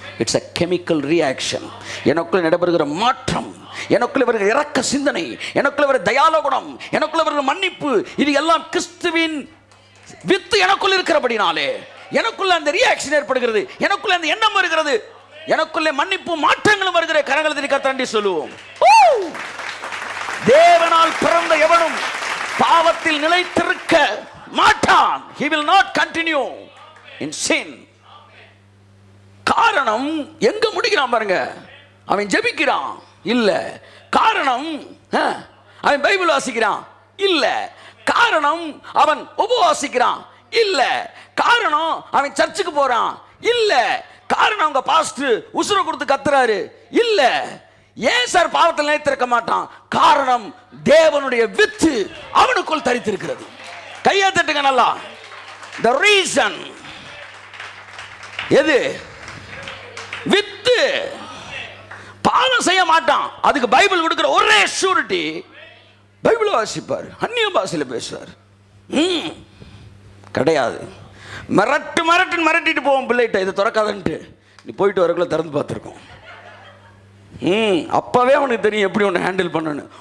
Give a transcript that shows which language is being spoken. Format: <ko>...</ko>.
<ta>It's a chemical reaction. எனக்குள்ள நடைபெறுகிற மாற்றம், எனக்குள்ள வருகிற இரக்க சிந்தனை, எனக்குள்ள வருகிற தயால குணம், எனக்குள்ள வருகிற மன்னிப்பு, இது எல்லாம் கிறிஸ்துவின் வித்து எனக்குள்ள இருக்கிறபடினாலே எனக்குள்ள அந்த ரியாக்ஷன் ஏற்படுகிறது, எனக்குள்ள அந்த எண்ணம் வருகிறது, எனக்குள்ளே மன்னிப்பு மாற்றங்களும் வருகிற கரங்களை கர்த்தரண்டி சொல்லுவோம். தேவனால் பிறந்த எவனும் பாவத்தில் நிலைத்திருக்க மாட்டான்.</ta> <en>He will not continue in sin.</en> <ta>காரணம் எங்க முடிக்கிறான் பாருங்க. அவன் ஜெபிக்கிறான் இல்ல, காரணம் அவன் பைபிள் வாசிக்கிறான் இல்ல, காரணம் அவன் உபவாசிக்கிறான் இல்ல, காரணம் அவன் சர்ச்சுக்கு போறான் இல்ல, காரணம் அவங்க பாஸ்டர் உசுர கொடுத்து கத்துறாரு இல்ல. ஏன் சார் பாவத்தில் நிலைத்திருக்க மாட்டான்? காரணம் தேவனுடைய வித்து அவனுக்குள் தரித்திருக்கிறது. கையை தட்டுங்க நல்லா.</ta> <en>the reason</en> <ta>எது? வித்து. பாவம் செய்ய மாட்டான். அதுக்கு பைபிள் கொடுக்கிற ஒரே ஷூரிட்டி, பைபிள் வாசிப்பார், அந்நிய பாஷையில் பேசுவார். கிடையாது. மிரட்டிட்டு போவோம் பிள்ளைகிட்ட, இதை திறக்காதன்ட்டு. நீ போயிட்டு வரக்குள்ள திறந்து பார்த்துருக்கோம். அப்பவே அவனுக்கு தெரியும் எப்படி ஒன்று ஹேண்டில் பண்ணணும்.</ta>